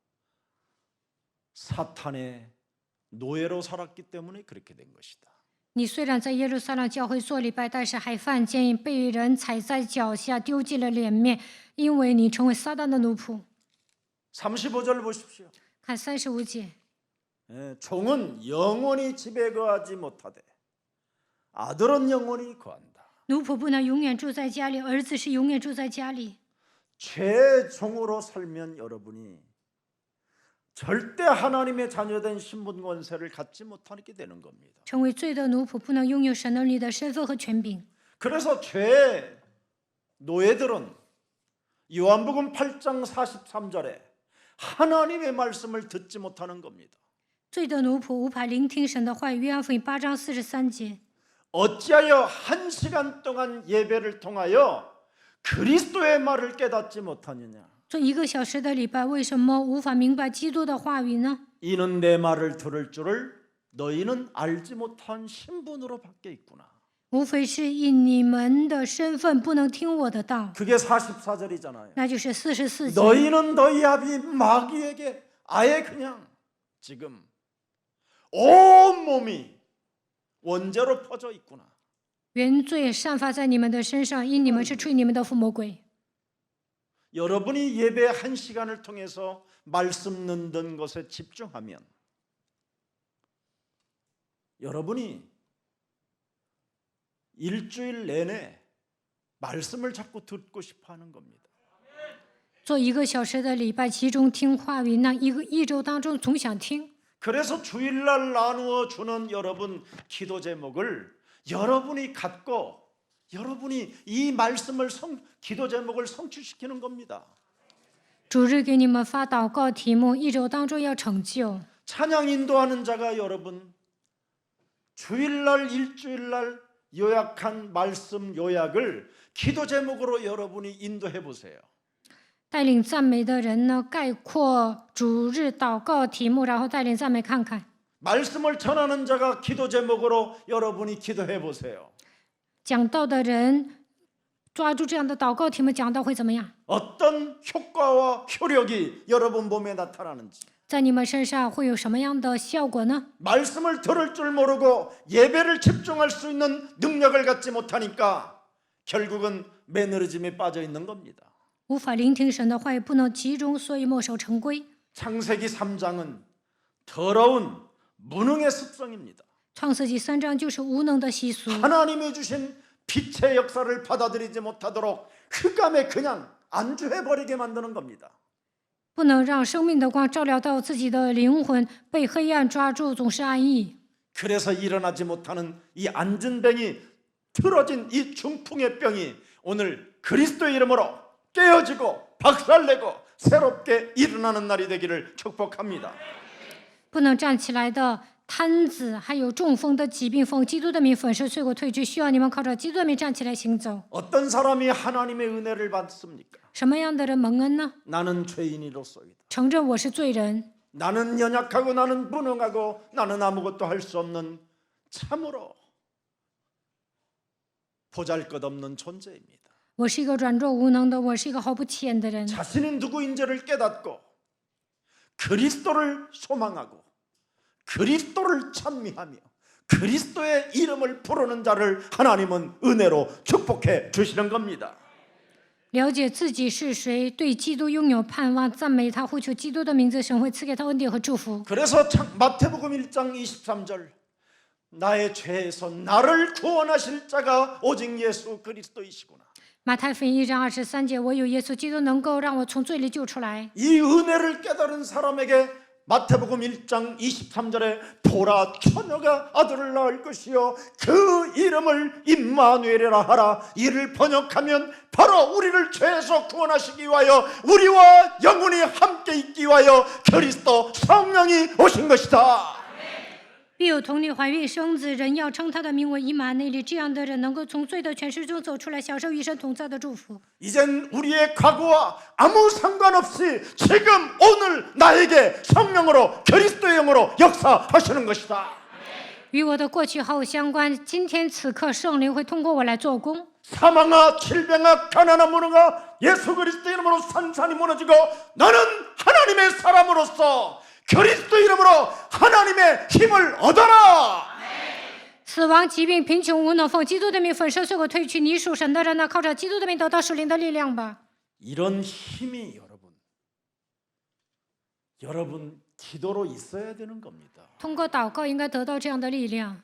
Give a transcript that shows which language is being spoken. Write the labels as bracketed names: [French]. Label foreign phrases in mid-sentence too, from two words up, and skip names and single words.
[Korean] 사탄의 노예로 살았기 때문에 그렇게 된 것이다. [Chinese] 你虽然在耶路撒冷教会做礼拜，但是还犯奸淫，被人踩在脚下，丢尽了脸面，因为你成为撒旦的奴仆。 [Korean] 35절 보십시오. [Chinese] 看35节， [Korean] 종은 영원히 집에 거하지 못하되 아들은 영원히 거한다. [Chinese] 奴仆不能永远住在家里，儿子是永远住在家里。 [Korean] 죄의 종으로 살면 여러분이 절대 하나님의 자녀된 신분 권세를 갖지 못하게 되는 겁니다. [Chinese] 成为罪的奴仆，不能拥有神儿女的身份和权柄。 [Korean] 그래서 죄의 노예들은 요한복음 8장 43절에 하나님의 말씀을 듣지 못하는 겁니다. [Chinese] 罪的奴仆无法聆听神的话语。约翰福音8章43节， [Korean] 어찌하여 1시간 동안 예배를 통하여 그리스도의 말을 깨닫지 못하느냐? [Chinese] 做1个小时的礼拜，为什么无法明白基督的话语呢？ [Korean] 이는 내 말을 들을 줄을 너희는 알지 못한 신분으로 밖에 있구나. [Chinese] 无非是因你们的身份不能听我的道， [Korean] 그게 44절이잖아요. [Chinese] 那就是44节。 [Korean] 너희는 너희 아비 마귀에게 아예 그냥 지금 온 몸이 원죄로 퍼져 있구나. [Chinese] 原罪散发在你们的身上，因你们是吹你们的父魔鬼。 [Korean] 여러분이 예배 1시간을 통해서 말씀 듣는 것에 집중하면 여러분이 일주일 내내 말씀을 자꾸 듣고 싶어 하는 겁니다. [Chinese] 做1个小时的礼拜，集中听话语，那一周当中总想听。 [Korean] 그래서 주일날 나누어 주는 여러분 기도 제목을 여러분이 갖고 여러분이 이 말씀을 기도 제목을 성취시키는 겁니다. [Chinese] 主日给你们发祷告题目，一周当中要成就。 [Korean] 찬양 인도하는 자가 여러분 주일날 일주일날 요약한 말씀 요약을 기도 제목으로 여러분이 인도해 보세요. [Chinese] 带领赞美的人呢，概括主日祷告题目，然后带领赞美看看。 [Korean] 말씀을 전하는 자가 기도 제목으로 여러분이 기도해 보세요. [Chinese] 讲道的人抓住这样的祷告题目，讲道会怎么样？ [Korean] 어떤 효과와 효력이 여러분 몸에 나타나는지 [Chinese] 在你们身上会有什么样的效果呢？ [Korean] 말씀을 들을 줄 모르고 예배를 집중할 수 있는 능력을 갖지 못하니까 결국은 매너리즘에 빠져 있는 겁니다. [Chinese] 无法聆听神的话语，不能集中，所以墨守成规。 [Korean] 창세기 3장은 더러운 무능의 습성입니다. [Chinese] 创世纪3章就是无能的习俗。 [Korean] 하나님이 주신 빛의 역사를 받아들이지 못하도록 흑암에 그냥 안주해버리게 만드는 겁니다. [Chinese] 不能让生命的光照亮到自己的灵魂，被黑暗抓住，总是安逸。 [Korean] 그래서 일어나지 못하는 이 안진뱅이 틀어진 이 중풍의 병이 오늘 그리스도의 이름으로 깨어지고 박살내고 새롭게 일어나는 날이 되기를 축복합니다. [Chinese] 不能站起来的瘫子，还有中风的疾病，奉基督的名粉饰碎骨退去，需要你们靠着基督的名站起来行走。 [Korean] 어떤 사람이 하나님의 은혜를 받습니까? [Chinese] 什么样的人蒙恩呢？ [Korean] 나는 죄인이로소이다. [Chinese] 承认我是罪人， [Korean] 나는 연약하고 나는 무능하고 나는 아무것도 할 수 없는 참으로 보잘것없는 존재입니다. [Chinese] 我是一个软弱无能的，我是一个毫不起眼的人。 [Korean] 자신이 누구인지를 깨닫고 그리스도를 소망하고 그리스도를 찬미하며 그리스도의 이름을 부르는 자를 하나님은 은혜로 축복해 주시는 겁니다. [Chinese] 了解自己是谁，对基督拥有盼望，赞美他，呼求基督的名字，神会赐给他恩典和祝福。 [Korean] 그래서 마태복음 1장 23절 나의 죄에서 나를 구원하실 자가 오직 예수 그리스도이시구나. [Chinese] 马太福音1章23节，我有耶稣基督能够让我从罪里救出来。 [Korean] 이 은혜를 깨달은 사람에게 마태복음 1장 23절에 보라 처녀가 아들을 낳을 것이요 그 이름을 임마누엘이라 하라. 이를 번역하면 바로 우리를 죄에서 구원하시기 위하여 우리와 영원히 함께 있기 위하여 그리스도 성령이 오신 것이다. [Chinese] 必有童女怀孕生子，人要称他的名为以马内利。这样的人能够从罪的权势中走出来，享受与神同在的祝福。 [Korean] 이젠 우리의 과거와 아무 상관없이 지금 오늘 나에게 성령으로 그리스도의 영으로 역사하시는 것이다. [Chinese] 与我的过去毫无相关。今天此刻，圣灵会通过我来做工。 [Korean] 사망아 질병아 가난아 무너가 예수 그리스도 이름으로 산산이 무너지고 너는 하나님의 사람으로서 그리스도 이름으로 하나님의 힘을 얻어라. [Chinese] 死亡、疾病、贫穷、无能，奉基督的名粉身碎骨退去。你属神的人呢，靠着基督的名得到属灵的力量吧。 [Korean] 이런 힘이 여러분 기도로 있어야 되는 겁니다. [Chinese] 通过祷告，应该得到这样的力量。